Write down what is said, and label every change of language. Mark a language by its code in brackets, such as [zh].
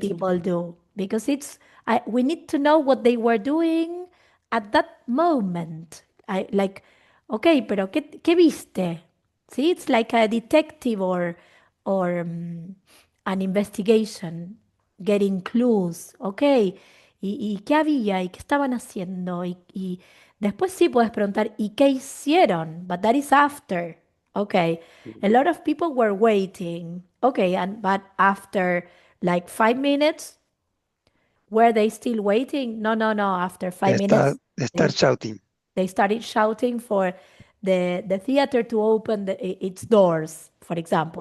[en] people do, because we need to know what they were doing at that moment. I like, okay, [es] pero qué viste? [en] See, it's like a detective or an investigation, getting clues. [es] Okay, y qué había y qué estaban haciendo y después sí puedes preguntar y qué hicieron, [en] but that is after. Okay. A lot of people were waiting. Okay, but after like 5 minutes, were they still waiting? No, no, no. After They 5 minutes, start shouting. they started shouting for the theater to open its doors, for example.